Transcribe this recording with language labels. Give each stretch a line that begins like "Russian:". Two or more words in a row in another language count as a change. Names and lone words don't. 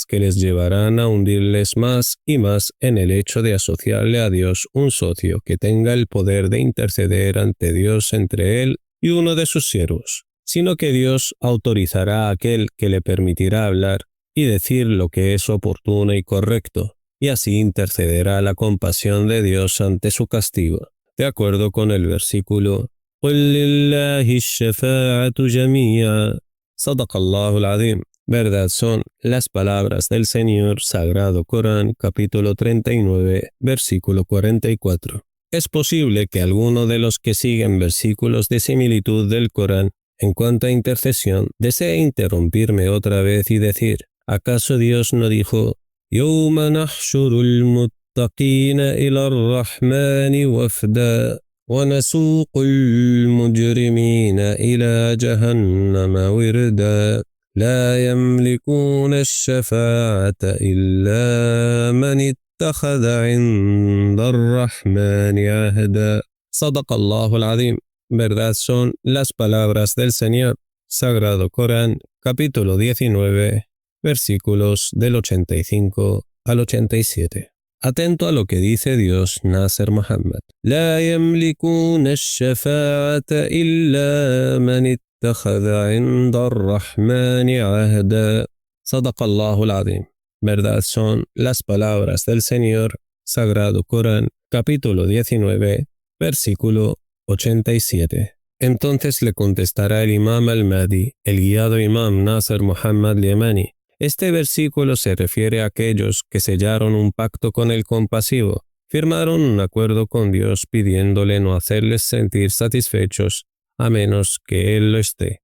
Spanish: que les llevarán a hundirles más y más en el hecho de asociarle a Dios un socio que tenga el poder de interceder ante Dios entre Él y uno de sus siervos, sino que Dios autorizará a aquel que le permitirá hablar y decir lo que es oportuno y correcto, y así intercederá la compasión de Dios ante su castigo, de acuerdo con el versículo
Arabic: قُلْ لِلَّهِ الشَّفَاعَةُ جَمِيعًا. صدق الله العظيم.
Spanish: Verdad son las palabras del Señor, Sagrado Corán, capítulo 39, versículo 44. Es posible que alguno de los que siguen versículos de similitud del Corán en cuanto a intercesión desee interrumpirme otra vez y decir: ¿acaso Dios no dijo:
Arabic: يوم نحشر المتقين إلى الرحمن وفدا ونسوق المجرمين إلى جهنم وردا لا يملكون الشفاعة إلا من اتخذ عند الرحمن عهدا. صدق الله العظيم.
Spanish: Verdad son las palabras del Señor, Sagrado Corán, capítulo 19, versículos del 85 al 87. Atento a lo que dice Dios, Nasser Muhammad.
Arabic: لا يملكون الشفاعة إلا من اتخذ عند الرحمن عهدا. صدق الله العظيم.
Spanish: Verdad son las palabras del Señor, Sagrado Corán, capítulo 19, versículo 87. Entonces le contestará el Imam al-Mahdi, el guiado Imam Nasser Muhammad Yamani: este versículo se refiere a aquellos que sellaron un pacto con el compasivo, firmaron un acuerdo con Dios pidiéndole no hacerles sentir satisfechos a menos que Él lo esté.